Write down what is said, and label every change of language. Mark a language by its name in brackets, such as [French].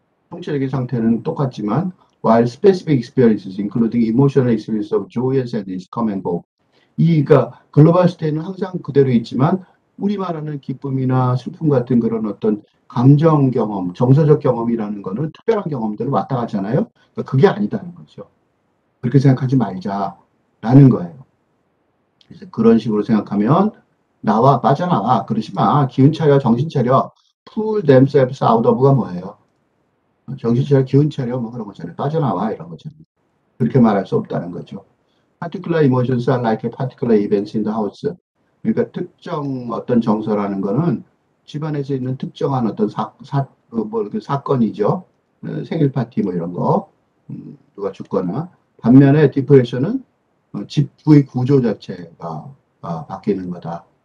[Korean] 총체적인 상태는 똑같지만 [English] while specific experiences including emotional experience of joy and sadness come and go, [Korean] 그러니까 글로벌 스테이는 항상 그대로 있지만 우리 말하는 기쁨이나 슬픔 같은 그런 어떤 감정 경험, 정서적 경험이라는 거는 특별한 경험들을 왔다 갔잖아요. 그러니까 그게 아니다는 거죠. 그렇게 생각하지 말자라는 거예요. 그래서 그런 식으로 생각하면 빠져나와. 그러지 마. 기운 차려, 정신 차려. [English] Pull themselves out of가 [Korean] 뭐예요? 정신 차려, 기운 차려, 뭐 그런 거잖아요. 빠져나와 이런 거잖아요. 그렇게 말할 수 없다는 거죠. [English] Particular emotions are like particular events in the house. [Korean] 그러니까 특정 어떤 정서라는 거는 집안에서 있는 특정한 어떤 사건이죠. 생일 파티 뭐 이런 거, 누가 죽거나. 반면에 디프레션은 집부의 구조 자체가 바뀌는 거다.